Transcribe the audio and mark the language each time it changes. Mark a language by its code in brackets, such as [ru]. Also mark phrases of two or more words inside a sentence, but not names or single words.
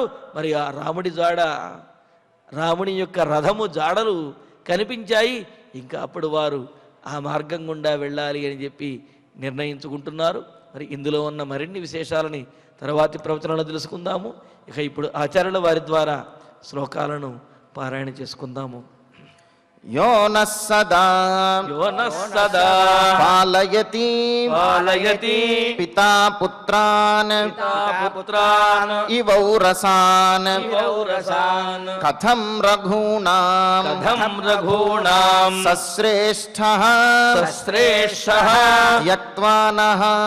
[te] మరి ఆ రాముడి జాడ, రాముడి యొక్క రథము జాడలు కనిపించాయి. ఇంకా అప్పుడు వారు ఆ మార్గం గుండా వెళ్ళాలి అని చెప్పి నిర్ణయించుకుంటున్నారు. మరి ఇందులో ఉన్న మరిన్ని విశేషాలని తర్వాతి ప్రవచనాలు తెలుసుకుందాము. ఇక ఇప్పుడు ఆచార్యుల వారి ద్వారా శ్లోకాలను పారాయణ చేసుకుందాము. [sa] यो नः सदा पालयति पिता पुत्रान् इवौरसान् कथं रघूणां सश्रेष्ठः यक्त्वा नः